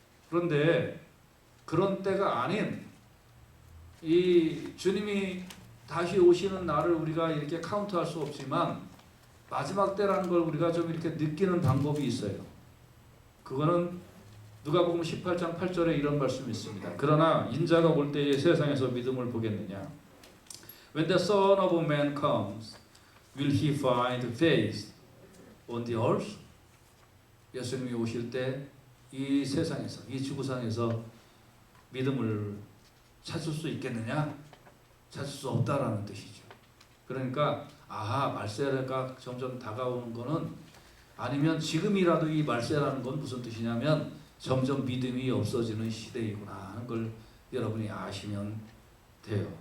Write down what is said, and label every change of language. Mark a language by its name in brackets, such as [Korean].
[Korean] 그런데 그런 때가 아닌 이 주님이 다시 오시는 날을 우리가 이렇게 카운트할 수 없지만 마지막 때라는 걸 우리가 좀 이렇게 느끼는 방법이 있어요. 그거는 누가복음 18장 8절에 이런 말씀이 있습니다. 그러나 인자가 올 때에 세상에서 믿음을 보겠느냐? [English] When the Son of Man comes, will he find faith on the earth? [Korean] 예수님이 오실 때 이 세상에서, 이 지구상에서 믿음을 찾을 수 있겠느냐? 찾을 수 없다라는 뜻이죠. 그러니까 말세가 점점 다가오는 거는, 아니면 지금이라도 이 말세라는 건 무슨 뜻이냐면 점점 믿음이 없어지는 시대이구나 하는 걸 여러분이 아시면 돼요.